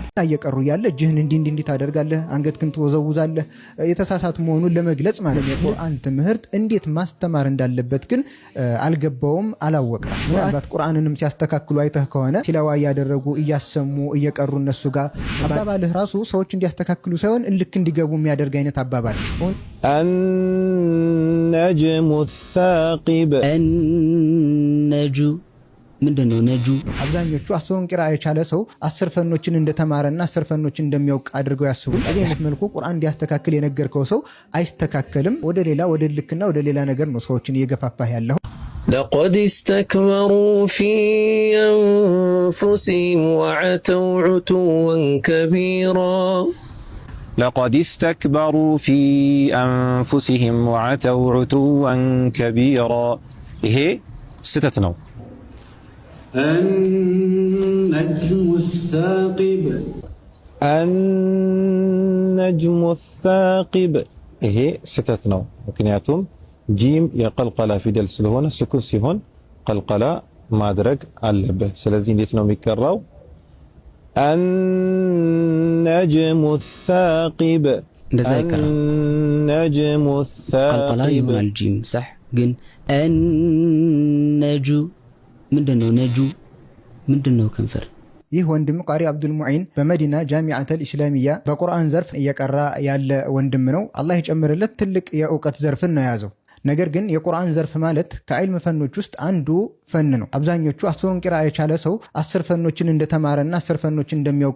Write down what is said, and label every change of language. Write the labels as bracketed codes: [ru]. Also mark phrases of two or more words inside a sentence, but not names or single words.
[am] እየቀሩ ያለ እጅህን እንዲህ ታደርጋለህ፣ አንገትህን ትወዘውዛለህ፣ የተሳሳቱ መሆኑን ለመግለጽ ማለት ነው። ቁርአን ትምህርት እንዴት ማስተማር እንዳለበት ግን አልገባውም፣ አላወቀም። ምናልባት ቁርአንንም ሲያስተካክሉ አይተህ ከሆነ ቲላዋ እያደረጉ እያሰሙ እየቀሩ እነሱ ጋር አባባልህ ራሱ ሰዎች እንዲያስተካክሉ ሳይሆን ልክ እንዲገቡ የሚያደርግ አይነት አባባል [ar] النجم الثاقب النجو [am] ምንድነው ነጁ? አብዛኞቹ አስሩን ቂራ የቻለ ሰው 10 ፈኖችን እንደተማረና 10 ፈኖችን እንደሚያውቅ አድርገው ያስቡ። በዚህ አይነት መልኩ ቁርአን እንዲያስተካክል የነገርከው ሰው አይስተካከልም። ወደ ልክና ወደ ሌላ ነገር ነው ሰዎችን እየገፋፋህ ያለው። [ar] لقد استكبروا في أنفسهم وعتوا عتوا كبيرا لقد استكبروا في أنفسهم وعتوا عتوا كبيرا [am] ይሄ ስተት ነው። [ar] النجم الثاقب النجم الثاقب [am] ይሄ ስተት ነው። ምክንያቱም ጂም የቀልቀላ ፊደል ስለሆነ ስኩን ሲሆን ቀልቀላ ማድረግ አለበት። ስለዚህ እንዴት ነው የሚቀራው? [ar] النجم الثاقب النجم الثاقب [am] قلقلا يሆናል ጂም صح ግን النجو ምንድነው ነጁ ምንድነው ከንፈር? ይህ ወንድም ቃሪ አብዱል ሙዒን በመዲና ጃሚዓተል ኢስላሚያ በቁርአን ዘርፍ እየቀራ ያለ ወንድም ነው። አላህ ይጨምርለት። ትልቅ የእውቀት ዘርፍን ነው ያዘው። ነገር ግን የቁርአን ዘርፍ ማለት ከዕልም ፈኖች ውስጥ አንዱ ፈን ነው። አብዛኞቹ አስሩን ቂራ የቻለ ሰው 10 ፈኖችን እንደተማረና 10 ፈኖችን እንደሚያውቅ